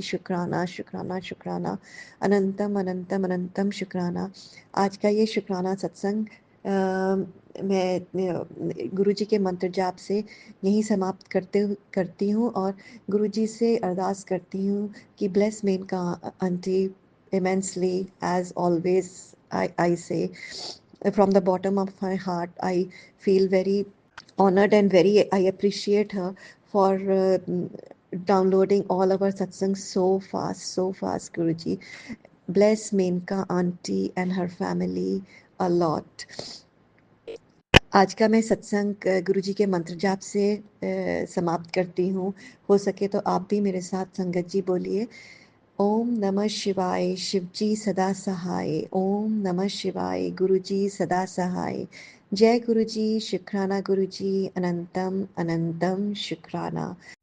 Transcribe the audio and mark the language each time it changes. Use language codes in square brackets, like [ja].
[hi] शुक्राना शुक्राना शुक्राना, अनंतम अनंतम अनंतम शुक्राना। आज का ये शुक्राना सत्संग मैं गुरुजी के मंत्र जाप से यहीं समाप्त करती हूँ और गुरुजी से अरदास करती हूँ कि [en] Bless Menka auntie immensely as always. I say from the bottom of my heart, I feel very honored and I appreciate her for downloading all our satsangs so fast, Guruji. Bless Menka auntie and her family a lot. [hi] आज का मैं सत्संग गुरुजी के मंत्र जाप से समाप्त करती हूँ। हो सके तो आप भी मेरे साथ संगत जी बोलिए, ओम नमः शिवाय, शिवजी सदा सहाय। ओम नमः शिवाय, गुरुजी सदा सहाय। जय गुरुजी, शुक्राना गुरुजी, अनंतम अनंतम शुक्राना।